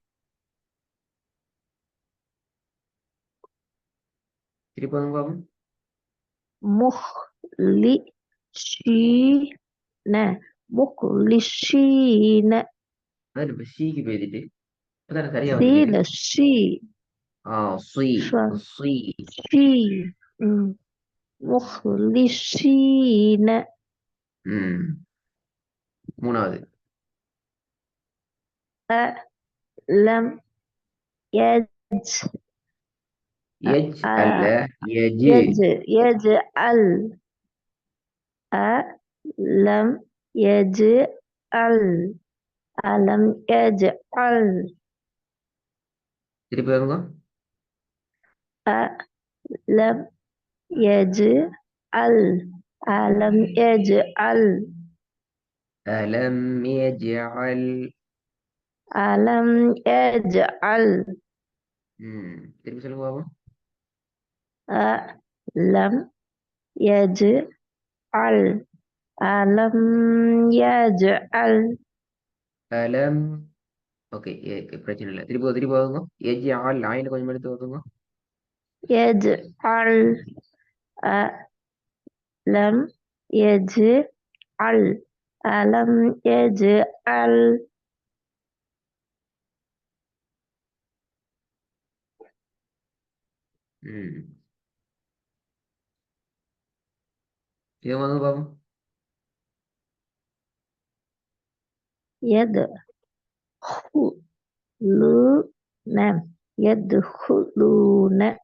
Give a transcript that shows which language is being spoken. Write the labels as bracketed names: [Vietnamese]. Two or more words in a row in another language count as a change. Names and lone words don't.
[Tamil] திருப்பி வந்து பாப்போம். [Arabic] مخلصين مخلصين [Tamil] அதான் இப்ப ஷீக்கு பேசிட்டு அதான் சரியா வந்துட்டு. [Arabic] سين شي சி شا சி شي مخلصين [Tamil] ம் மூணாவது [Arabic] لم يج [Tamil] எஜ் அல்ல எஜ் [Arabic] يجعل لم يجعل ألم يجعل [Tamil] திருப்பி வருங்க. [Arabic] لم يجعل ألم يجعل ألم يجعل ألم يجعل [Tamil] திருப்பி சொல்லுங்க பாப்போம். [Arabic] لم يجعل ألم يجعل [Tamil] அலம் ஓகே பிரச்சனை இல்லை. திருப்பி வருங்க. எஜ்அல் ஆயில கொஞ்சம் எடுத்து வருங்க. [Arabic] يجعل لم يجعل ألم يجعل [Tamil] இதை வந்து பாப்போம். [Arabic] يدخلون يدخلون